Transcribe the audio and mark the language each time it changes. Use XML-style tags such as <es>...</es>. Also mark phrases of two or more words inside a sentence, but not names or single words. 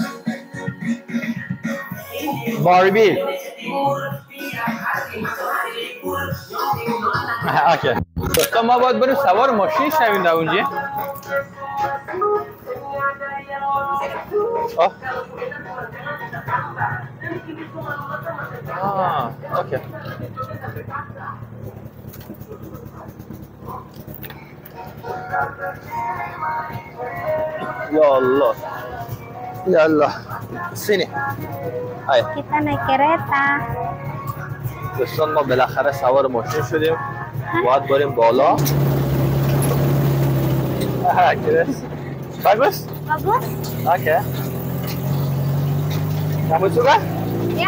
<fa>باربی. اوکی. تو ما باید بریم سوار ماشین شویم در اونجا. اوکی.</fa> <ar>Ya Allah. Ya Allah.</ar> <id>Sini. Ayo. Kita naik kereta.</id> <fa>دوستان ما بالاخره سوار ماشین شدیم. باید بریم بالا.</fa> <id>Bagus? Bagus? Oke. Kamu suka? Ya.</id>